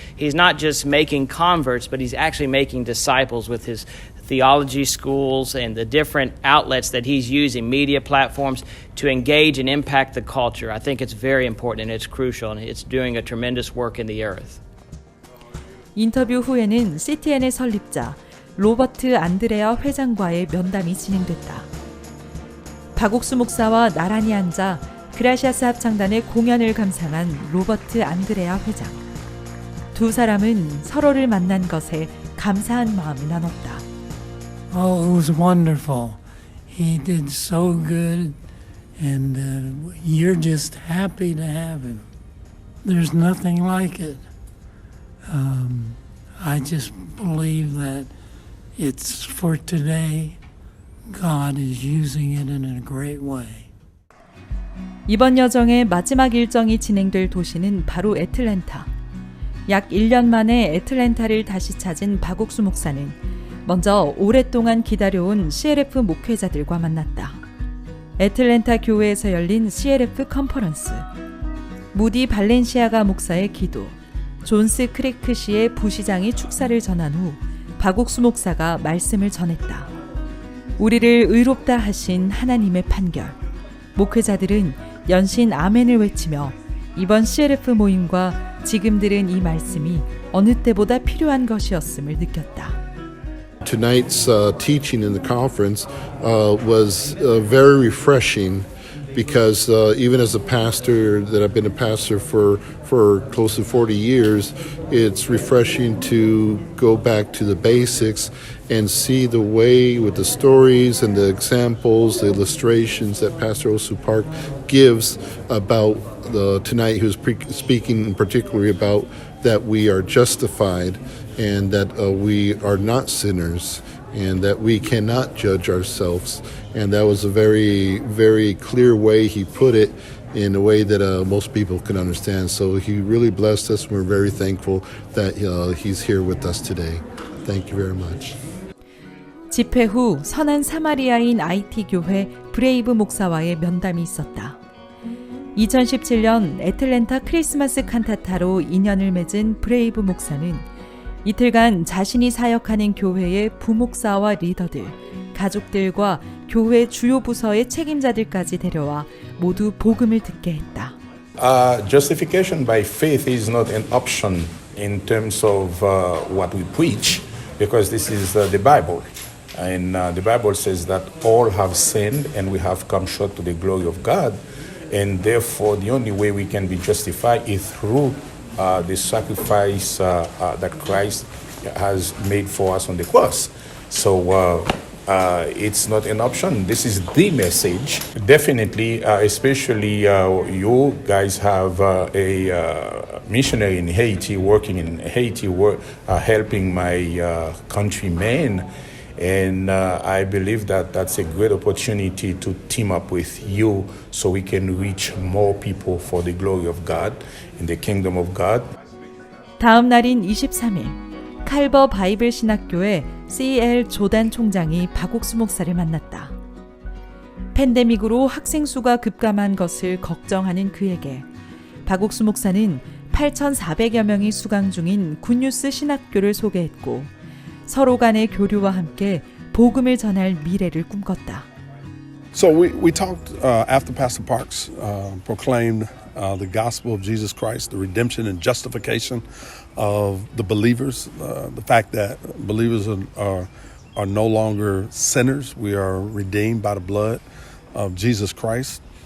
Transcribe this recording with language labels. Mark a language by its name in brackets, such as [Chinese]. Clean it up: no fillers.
[English] He's not just making converts, but he's actually making disciples with his theology schools and the different outlets that he's using, media platforms, to engage and impact the culture. I think it's very important and it's crucial, and it's doing a tremendous work in the earth. [Korean] 인터뷰 후에는 CTN의 설립자 로버트 안드레아 회장과의 면담이 진행됐다. 박옥수 목사와 나란히 앉아 그라시아스 합창단의 공연을 감상한 로버트 안드레아 회장. 두 사람은 서로를 만난 것에 감사한 마음을 나눴다. [English] Oh, it was wonderful. He did so good, and you're just happy to have him. There's nothing like it. I just believe that it's for today. God is using it in a great way. [Korean] 이번 여정의 마지막 일정이 진행될 도시는 바로 애틀랜타. 약 1년 만에 애틀랜타를 다시 찾은 박옥수 목사는 먼저 오랫동안 기다려온 CLF 목회자들과 만났다. 애틀랜타 교회에서 열린 CLF 컨퍼런스. 무디 발렌시아가 목사의 기도, 존스 크리크 씨의 부시장이 축사를 전한 후 박옥수 목사가 말씀을 전했다. 우리를 의롭다 하신 하나님의 판결. 목회자들은 연신 아멘을 외치며 이번 CLF 모임과 지금 들은 이 말씀이 어느 때보다 필요한 것이었음을 느꼈다. [English] Tonight's teaching in the conference was very refreshing because even as a pastor that I've been a pastor for close to 40 years, it's refreshing to go back to the basics and see the way with the stories and the examples, the illustrations that Pastor Ok Suk Park gives about tonight. He was speaking particularly about that we are justified and that we are not sinners and that we cannot judge ourselves. And that was a very, very clear way he put it in a way that most people can understand. So he really blessed us. We're very thankful that he's here with us today. Thank you very much. [Korean] 집회 후 선한 사마리아인 IT 교회 브레이브 목사와의 면담이 있었다. 2017년 애틀랜타 크리스마스 칸타타로 인연을 맺은 브레이브 목사는 이틀간 자신이 사역하는 교회의 부목사와 리더들, 가족들과 교회 주요 부서의 책임자들까지 데려와 모두 복음을 듣게 했다. [English] Justification by faith is not an option in terms of what we preach, because this is the Bible. And the Bible says that all have sinned and we have come short to the glory of God. And therefore, the only way we can be justified is through the sacrifice that Christ has made for us on the cross. So it's not an option. This is the message. Definitely, especially you guys have a missionary in Haiti, working in Haiti, helping my countrymen. And I believe that that's a great opportunity to team up with you so we can reach more people for the glory of God in the kingdom of God. [Korean] 다음 날인 23일, 칼버 바이블 신학교의 CL 조단 총장이 박옥수 목사를 만났다. 팬데믹으로 학생 수가 급감한 것을 걱정하는 그에게 박옥수 목사는 8,400여 명이 수강 중인 굿뉴스 신학교를 소개했고 서로 간의 교류와 함께 복음을 전할 미래를 꿈꿨다. [English] So we talked after Pastor Parks proclaimed the gospel of Jesus Christ, the redemption and justification of the believers, the fact that believers are no longer sinners. We are redeemed by the blood of Jesus Christ.